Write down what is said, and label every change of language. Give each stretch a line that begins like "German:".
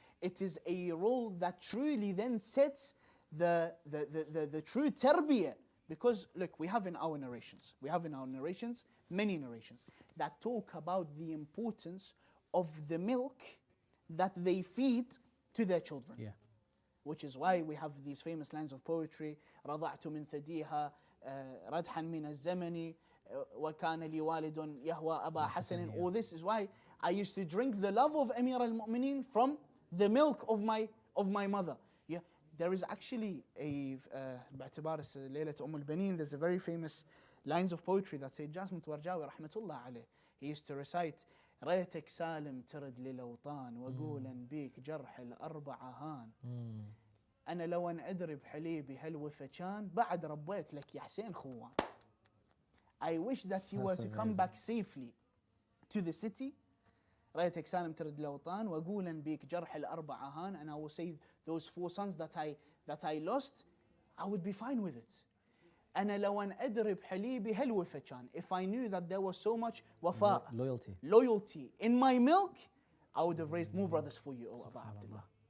English: It is a role that truly then sets the true tarbiyah. Because look, we have in our narrations, many narrations, that talk about the importance of the milk that they feed to their children. Yeah. Which is why we have these famous lines of poetry,
Arabic: رضعت من ثديها ردحا من الزمن وكان لي والد يهوى أبا حسن.
English: All this is why I used to drink the love of Amir al-Mu'mineen from the milk of my mother. Yeah. There is actually
Arabic: باعتبار ليلة البنين,
English: there's a very famous lines of poetry that say جاسم تورجاوي
Arabic: رحمة الله عليه.
English: He used to recite
Arabic: ريتك سالم ترد للأوطان وقولا بيك جرح الأربعة هان. أنا لو أن أدري بحليبي هالوفا كان بعد ربيت لك يا حسين خوان.
English: I wish that you were to come back safely to the city.
Arabic: ريتك سالم ترد للأوطان وقولا بيك جرح الأربعة هان.
English: And I will say those 4 sons that I lost, I would be fine with it.
Arabic: أنا لو أن أدري بحليبي هالوفا كان.
English: If I knew that there was so much وفاء, loyalty in my milk, I would have raised more brothers for you, O Abu Abdullah.